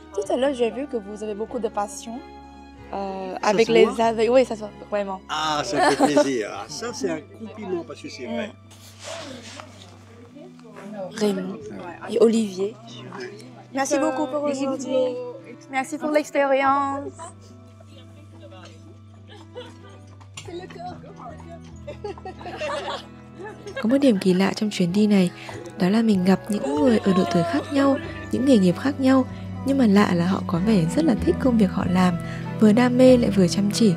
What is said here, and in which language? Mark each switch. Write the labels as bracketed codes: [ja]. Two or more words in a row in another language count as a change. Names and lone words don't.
[fr] Tout à l'heure, j'ai vu que vous avez beaucoup de passion avec les aveugles. Oui, ça se voit vraiment. Ah, ça fait plaisir. Ah, ça, c'est un compliment, parce que c'est vrai. Raymond et Olivier. Merci beaucoup pour aujourd'hui. Merci pour l'expérience. [vi] Có một điểm kỳ lạ trong chuyến đi này, đó là mình gặp những người ở độ tuổi khác nhau, những nghề nghiệp khác nhau, nhưng mà lạ là họ có vẻ rất là thích công việc họ làm, vừa đam mê lại vừa chăm chỉ.